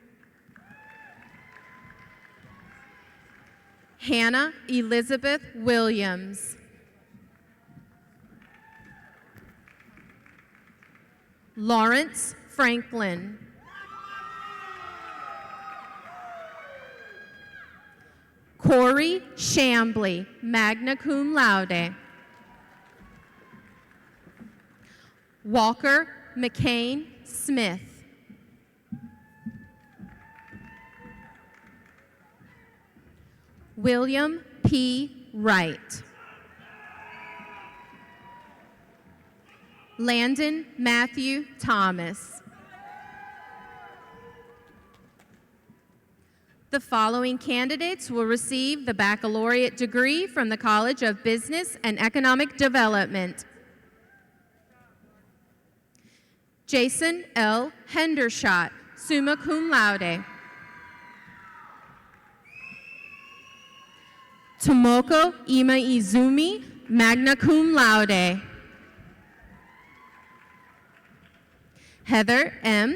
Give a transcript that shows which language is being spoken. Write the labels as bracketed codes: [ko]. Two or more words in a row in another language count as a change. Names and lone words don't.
[en] Hannah Elizabeth Williams. Lawrence Franklin. Corey Shambly, [la] magna cum laude. [en] Walker McCain Smith. William P. Wright. Landon Matthew Thomas. The following candidates will receive the baccalaureate degree from the College of Business and Economic Development. Jason L. Hendershot, [la] summa cum laude. [en] Tomoko Ima-Izumi, [la] magna cum laude. [en] Heather M.